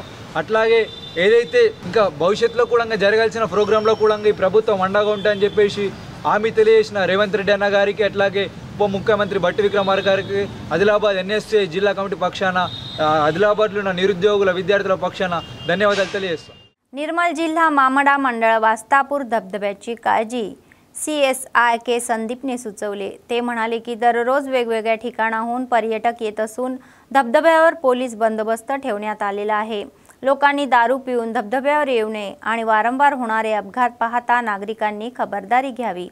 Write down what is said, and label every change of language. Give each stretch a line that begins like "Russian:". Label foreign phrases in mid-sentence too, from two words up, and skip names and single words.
Telugu: అట్లాగే ఏదైతే ఇంకా భవిష్యత్తులో కూడా జరగాల్సిన ప్రోగ్రాంలో కూడా ఈ ప్రభుత్వం అండగా ఉంటుందని చెప్పేసి హామీ తెలియజేసిన రేవంత్ రెడ్డి అన్న గారికి అట్లాగే ఉప ముఖ్యమంత్రి బట్టి విక్రమార్క గారికి ఆదిలాబాద్ NSU జిల్లా కమిటీ పక్షాన ఆదిలాబాద్లో ఉన్న నిరుద్యోగుల విద్యార్థుల పక్షాన ధన్యవాదాలు తెలియజేస్తాం।
Marathi: निर्मल जिल्हा मामडा मंडळ वास्तापूर धबधब्याची काळजी CSI संदीपने सुचवले। ते म्हणाले की दररोज वेगवेगळ्या ठिकाणाहून पर्यटक येत असून धबधब्यावर पोलीस बंदोबस्त ठेवण्यात आलेला आहे। लोकांनी दारू पिऊन धबधब्यावर येऊ नये आणि वारंवार होणारे अपघात पाहता नागरिकांनी खबरदारी घ्यावी।